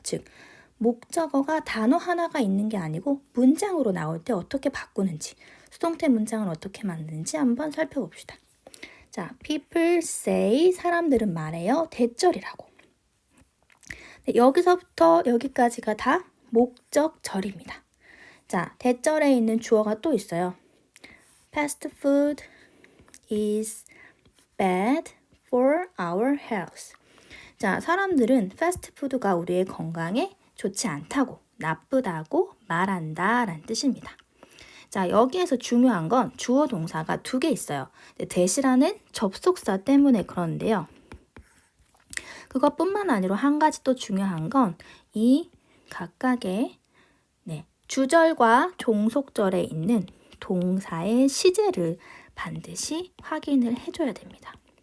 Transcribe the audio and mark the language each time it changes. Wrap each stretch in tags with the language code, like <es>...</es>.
<ko>즉 목적어가 단어 하나가 있는 게 아니고 문장으로 나올 때 어떻게 바꾸는지, 수동태 문장을 어떻게 만드는지 한번 살펴봅시다. 자,</ko> <en>people say,</en> <ko>사람들은 말해요. 대절이라고. 여기서부터 여기까지가 다 목적절입니다. 자, 대절에 있는 주어가 또 있어요.</ko> <en>Fast food is bad for our health.</en> <ko>자, 사람들은 패스트푸드가 우리의 건강에 좋지 않다고, 나쁘다고 말한다 라는 뜻입니다. 자, 여기에서 중요한 건 주어 동사가 2개 있어요. 대시라는 접속사 때문에 그런데요. 그것뿐만 아니라 한 가지 또 중요한 건 이 각각의 주절과 종속절에 있는 동사의 시제를 반드시 확인을 해줘야 됩니다.</ko>